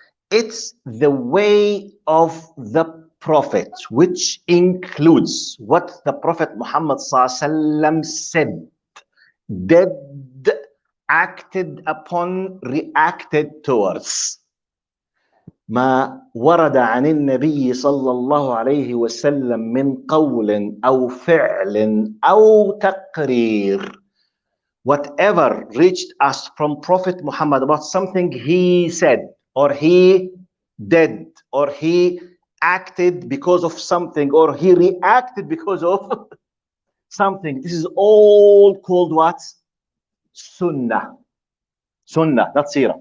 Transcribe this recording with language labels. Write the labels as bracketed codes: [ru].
[en] It's the way of the Prophet, which includes what the Prophet Muhammad ﷺ said, did, acted upon, reacted towards. [ar] ما ورد عن النبي صلى الله عليه وسلم من قول أو فعل أو تقرير. [en] Whatever reached us from Prophet Muhammad about something he said, or he did, or he acted because of something, or he reacted because of something. This is all called what? Sunnah. Sunnah, not Seerah.